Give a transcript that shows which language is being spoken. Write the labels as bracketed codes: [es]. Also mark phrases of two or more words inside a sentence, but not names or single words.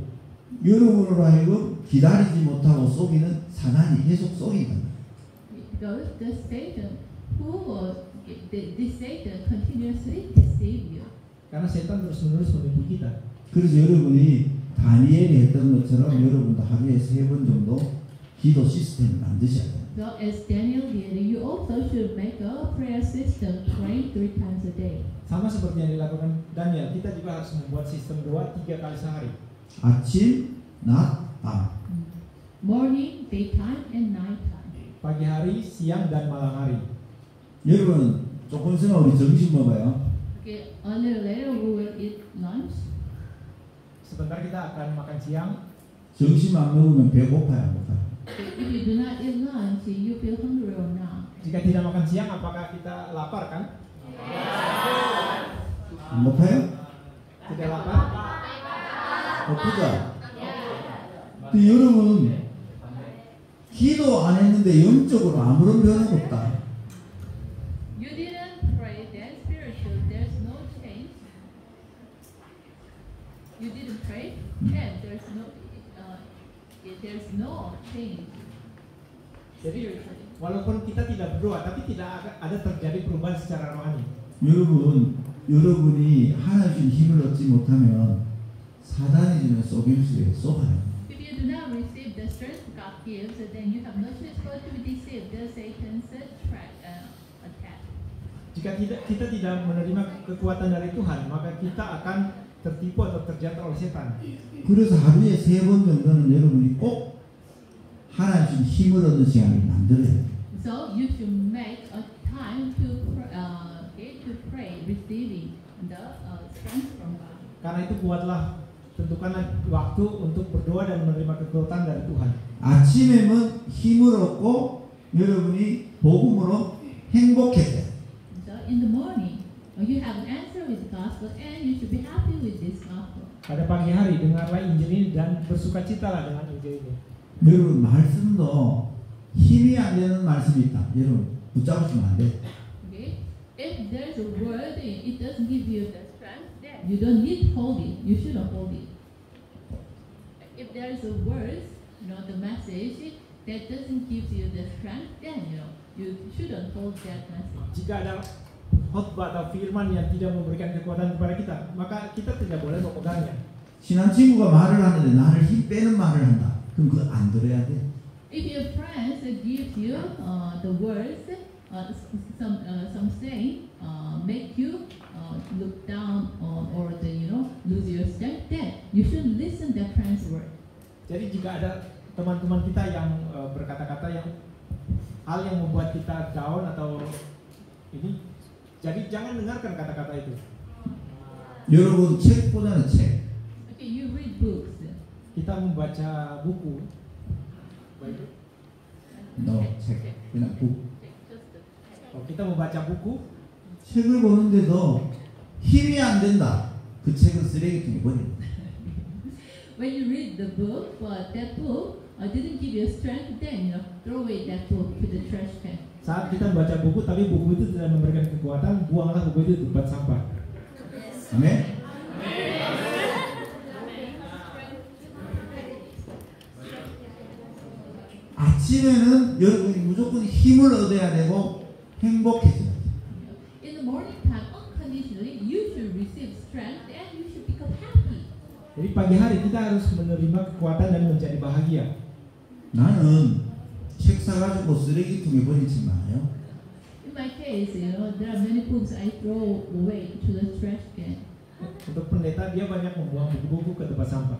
[ko] 여러분으로 하여금 기다리지 못하고 속이는 사단이 계속 속인다. [en] Because the Satan continuously deceive you. [id] Karena setan terus-menerus menipu kita. [ko] 그래서 여러분이 다니엘이 했던 것처럼 여러분도 하루에 3번 정도 기도 시스템을 만드셔야 돼요. [en] So as Daniel did, you also should make a prayer system, praying 3 times a day. [id] Sama seperti yang dilakukan Daniel, kita juga harus membuat sistem doa 3 kali sehari. [ko] 아침, 낮, 밤. [en] Morning, daytime, and nighttime. [id] Pagi hari, siang, dan malam hari. [ko] 여러분 조금 있으면 우리 점심 먹어요. [en] Okay, a little later we will eat lunch. [id] Sebentar kita akan makan siang. [ko] 점심 안 먹으면 배고파요, 안 고파요? [en] Okay, if you do not eat lunch, you feel hungry or not? [id] Jika tidak makan siang, apakah kita lapar kan? [ko] 안 고파요? [id] Tidak lapar? [ko] 고프죠? 근데 여러분 기도 안 했는데 영적으로 아무런 변화가 없다. [en] You didn't pray, then spiritual, there's no change. You didn't pray, and there's no change [id] Jadi [en] spiritually. [id] walaupun kita tidak berdoa, tapi tidak ada terjadi perubahan secara rohani. [ko] 여러분이 하나님 주신 힘을 얻지 못하면 사단이 주는 속임수에 쏘아요. [en] If you do not receive the strength God gives, then you have no choice but to be deceived. The Satan's attack. [id] Jika kita tidak menerima kekuatan dari Tuhan, maka kita akan tertipu atau terjatuh oleh setan. [ko] 그래서 하루에 3번 정도는 여러분이 꼭 하나님 주신 힘을 얻는 시간을 만들어야 돼요. [en] So you should make a time to pray, receiving the strength from God. [id] Karena itu buatlah, tentukanlah waktu untuk berdoa dan menerima kekuatan dari Tuhan. [ko] 아침에는 힘을 얻고 여러분이 복음으로 행복해져요. [en] So in the morning, you have an answer with the gospel, and you should be happy with this gospel. [id] Pada pagi hari dengarlah Injil ini dan bersukacitalah dengan Injil ini. [ko] 여러분 말씀도 힘이 안 되는 말씀이 있다. 여러분 붙잡으시면 안 돼. [en] Okay, if there's a word it doesn't give you the strength, then you don't need to hold it. You shouldn't hold it. If there's a word, the message that doesn't give you the strength, then you shouldn't hold that message. [id] Jika ada khotbah atau firman yang tidak memberikan kekuatan kepada kita, maka kita tidak boleh memegangnya. [ko] 친한 친구가 말을 하는데 나를 힘 빼는 말을 한다. 그럼 그거 안 들어야 돼. [en] If your friends give you the words, some saying make you look down or lose your strength, then you should listen that friend's word. [id] Jadi jika ada teman-teman kita yang berkata-kata yang hal yang membuat kita down atau ini, jadi jangan dengarkan kata-kata itu. [ko] 여러분 책보다는 책. [en] Okay, you read books. [id] Kita membaca buku. Baik. [en] No, [ko] 책. 그냥 국. [id] Kalau kita membaca buku, [ko] 책을 보는데도 힘이 안 된다. 그 책은 쓰레기통에 버려. [en] When you read the book, but that book didn't give you strength, then throw away that book to the trash can. [id] saat kita membaca buku tapi buku itu tidak memberikan kekuatan, buanglah buku itu di tempat sampah. [ko] 아멘. 아침에는 여러분이 무조건 힘을 얻어야 되고 행복해져야 돼요. [en] In the morning time, unconditionally, you should receive strength and you should become happy. [id] Jadi pagi hari kita harus menerima kekuatan dan menjadi bahagia. [ko] 나는 책 사가지고 쓰레기통에 버리지 마요. [en] In my case, there are many books I throw away to the trash can. [id] Untuk pendeta dia banyak membuang buku-buku ke tempat sampah.